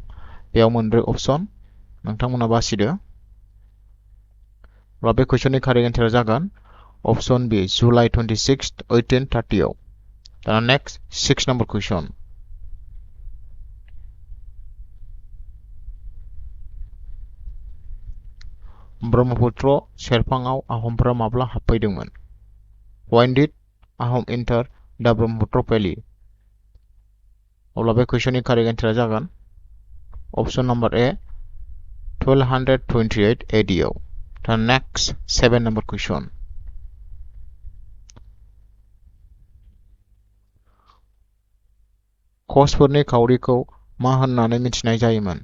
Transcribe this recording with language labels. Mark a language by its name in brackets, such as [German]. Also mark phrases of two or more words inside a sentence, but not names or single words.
[Bodo] बेयाव मोनब्रै अपसन, नोंथांमोना बासिदो। अब्ला बे [English] questionनि correct answerआ [Bodo] जागोन [English] option B [Bodo] जुलाइ 26, 1830 आव। दाना [English] next 6 number question. [Bodo] ब्रह्मपुत्र सेरफाङाव आहमफोरा माब्ला हाबफैदोंमोन? [English] When did Ahom enter the Brahmaputra Valley? [Bodo] अब्ला बे [English] questionनि correct answerआ [Bodo] जागोन [English] option number A [Bodo] 1228 AD आव। दा [English] next 7 number question. [Bodo] क'चफोरनि खाउरिखौ मा होननानै मिथिनाय जायोमोन?